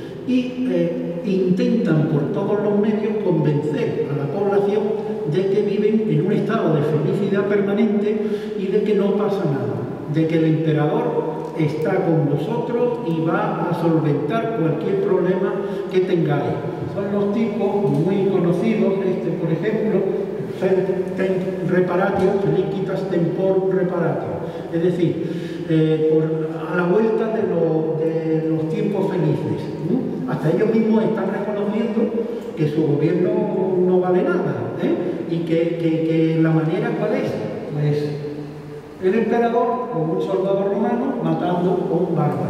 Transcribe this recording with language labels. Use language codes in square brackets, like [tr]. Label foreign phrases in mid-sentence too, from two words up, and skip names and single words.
[es] Y intentan por todos los medios convencer a la población de que viven en un estado de felicidad permanente y de que no pasa nada, de que el emperador está con vosotros y va a solventar cualquier problema que tengáis. Son los tipos muy conocidos, por ejemplo, [la] reparatio, felicitas tempor reparatio, [es] es decir, a la vuelta de los tiempos felices. Hasta ellos mismos están reconociendo que su gobierno no vale nada, y que la manera ¿cuál es? Pues el emperador con un soldado romano matando a un bárbaro.